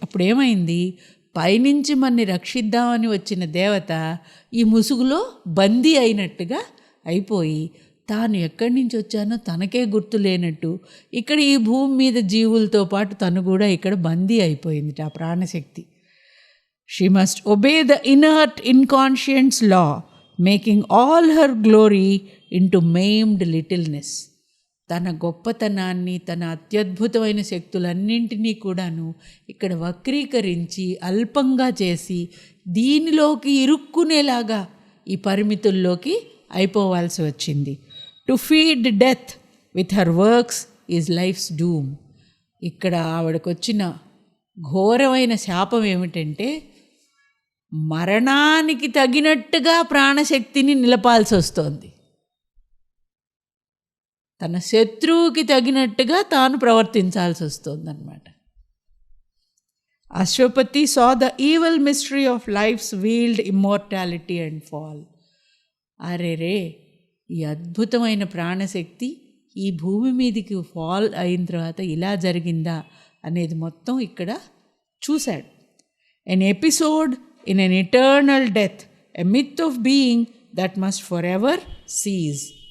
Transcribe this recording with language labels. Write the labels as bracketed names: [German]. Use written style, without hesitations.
[Telugu] అప్పుడు ఏమైంది, పైనుంచి మనని రక్షిద్దామని వచ్చిన దేవత ఈ ముసుగులో బందీ అయినట్టుగా అయిపోయి తాను ఎక్కడి నుంచి వచ్చానో తనకే గుర్తు లేనట్టు ఇక్కడ ఈ భూమి మీద జీవులతో పాటు తను కూడా ఇక్కడ బందీ అయిపోయింది ఆ ప్రాణశక్తి. [English] She must obey the inert inconscient's law, making all her glory into maimed littleness. [Telugu] తన గొప్పతనాన్ని, తన అత్యద్భుతమైన శక్తులన్నింటినీ కూడాను ఇక్కడ వక్రీకరించి అల్పంగా చేసి దీనిలోకి ఇరుక్కునేలాగా ఈ పరిమితుల్లోకి అయిపోవాల్సి వచ్చింది. [English] To feed death with her works is life's doom. [Telugu] ఇక్కడ ఆవిడకు వచ్చిన ఘోరమైన శాపం ఏమిటంటే మరణానికి తగినట్టుగా ప్రాణశక్తిని నిలపాల్సి వస్తోంది. తన శత్రువుకి తగినట్టుగా తాను ప్రవర్తించాల్సి వస్తుంది అన్నమాట. [English] Ashwapati saw the evil mystery of life's veiled immortality and fall. [Telugu] అరేరే, ఈ అద్భుతమైన ప్రాణశక్తి ఈ భూమి మీదికి ఫాల్ అయిన తర్వాత ఇలా జరిగిందా అనేది మొత్తం ఇక్కడ చూశాడు. [English] An episode in an eternal death, a myth of being that must for ever cease.